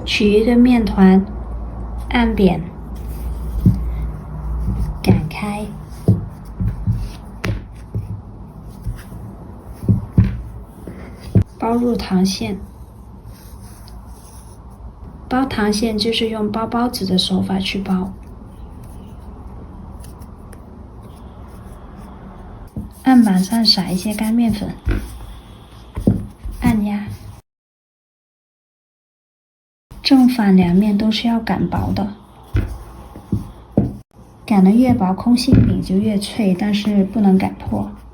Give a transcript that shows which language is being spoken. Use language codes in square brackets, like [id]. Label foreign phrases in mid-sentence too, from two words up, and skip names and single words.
[zh] 取一個麵團，按扁，擀開，包入糖餡。包糖餡就是用包包子的手法去包，案板上撒一些乾麵粉，按壓，正反2面都是要擀薄的，擀得越薄，空心餅就越脆，但是不能擀破。